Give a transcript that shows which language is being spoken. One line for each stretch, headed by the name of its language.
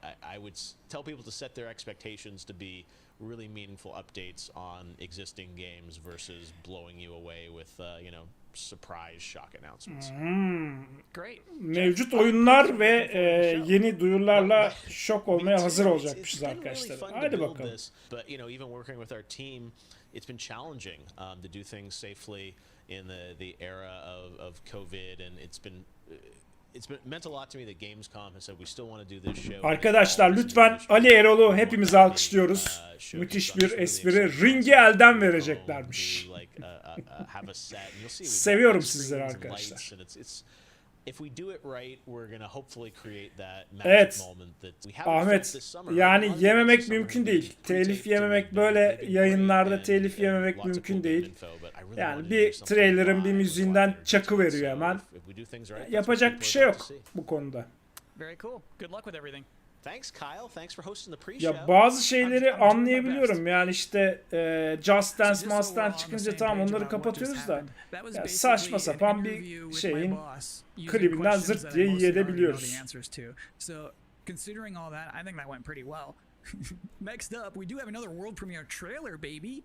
English: I would tell people to set their expectations to be really meaningful updates on existing games versus blowing you away with surprise shock announcements. Great.
Turkish: Mevcut oyunlar ve yeni duyurularla şok olmaya hazır olacakmışız arkadaşlar. Hadi bakalım.
English: But even working with our team, it's been challenging to do things safely in the era of COVID, and it's meant a lot to me that Gamescom has said we still want to do this show.
Turkish: Arkadaşlar lütfen Ali Erol'u hepimiz alkışlıyoruz. Müthiş bir espri. Ringi elden vereceklermiş. Seviyorum sizleri arkadaşlar. Evet. Ahmet, yani yememek mümkün değil. Telif yememek, böyle yayınlarda telif yememek mümkün değil. Yani bir trailer'ın bir müziğinden çakı veriyor hemen. Yapacak bir şey yok bu konuda.
English: Very cool. Good luck with everything. Thanks Kyle. Thanks for hosting the pre-show.
Turkish: Ya bazı şeyleri anlayabiliyorum. Yani işte Just Dance, Must Dance çıkınca tamam onları kapatıyoruz da ya saçma sapan bir şeyin klibinden zırt diye yiyebiliyoruz.
English: Considering all that, I think that went pretty well. Next up, we do have another world premiere trailer, baby.